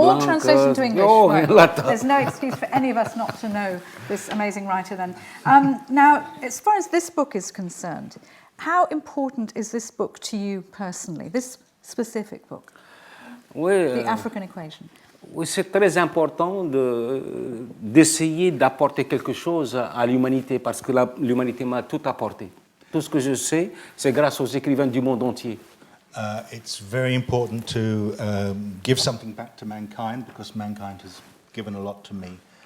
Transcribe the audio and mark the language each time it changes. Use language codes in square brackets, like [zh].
[en] All [fr] Blanc. [en] translated into English. Oh, right. There's no excuse for any of us not to know this amazing writer then. Now, as far as this book is concerned, how important is this book to you personally, this specific book, The African Equation? [fr] Oui, c'est très important d'essayer d'apporter quelque chose à l'humanité parce que l'humanité m'a tout apporté. Tout ce que je sais, c'est grâce aux écrivains du monde entier. [en] It's very important to give something back to mankind because mankind has given a lot to me.